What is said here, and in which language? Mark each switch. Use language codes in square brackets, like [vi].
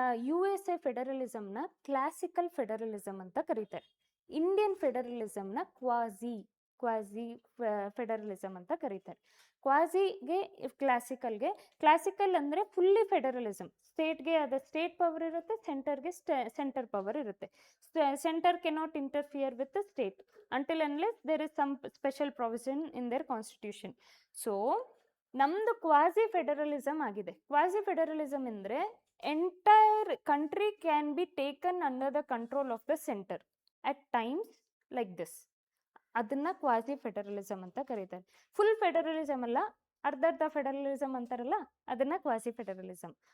[kn] USA ಫೆಡರಲಿಸಮ್ನ classical federalism ಅಂತ ಕರೀತಾರೆ. Indian ಫೆಡರಲಿಸಮ್ನ quasi quasi federalism ಅಂತ ಕರೀತಾರೆ. ಕ್ವಾಸಿಗೆ ಕ್ಲಾಸಿಕಲ್ಗೆ, ಕ್ಲಾಸಿಕಲ್ ಅಂದರೆ ಫುಲ್ಲಿ ಫೆಡರಲಿಸಮ್, ಸ್ಟೇಟ್ಗೆ ಅದ ಸ್ಟೇಟ್ ಪವರ್ ಇರುತ್ತೆ, ಸೆಂಟರ್ಗೆ ಸೆಂಟರ್ ಪವರ್ ಇರುತ್ತೆ. [en] Centre cannot interfere with the state until unless there is some special provision in their constitution. [kn] So ನಮ್ದು ಕ್ವಾಸಿ ಫೆಡರಲಿಸಮ್ ಆಗಿದೆ. [en] Quasi federalism ಅಂದರೆ entire country can be taken under the control of the centre at times like this. [kn] ಅದನ್ನ quasi federalism ಅಂತ ಕರೀತಾರೆ. Full federalism ಅಲ್ಲ, ಅರ್ಧ federalism ಅಂತಾರಲ್ಲ, ಅದನ್ನ ಕ್ವಾಸಿ ಫೆಡರಲಿಸಮ್.